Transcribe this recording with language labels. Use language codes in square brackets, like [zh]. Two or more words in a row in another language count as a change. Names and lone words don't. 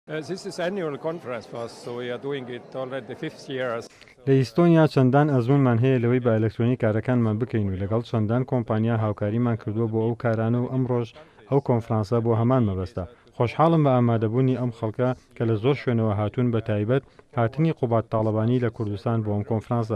[en] This is annual conference for us, so we are doing it already the fifth year. [ckb] لە ئیستۆنیا چەندان ئەزمونمان هەیە لەوەی بە ئەلکترۆنی کارەکانمان بکەین و لەگەڵ چەندان کۆمپانیا هاوکاریمان کردووە بۆ ئەو کارانە و ئەمڕۆژ ئەو کۆنفرانسە بۆ هەمان مەبەستە. خۆشحاڵم بە ئامادەبوونی ئەم خەڵکە کە لە زۆر شوێنەوە هاتوون بە تایبەت هاتنی قوبات تاڵەبانی لە کوردستان بۆ ئەم کۆنفرانسە.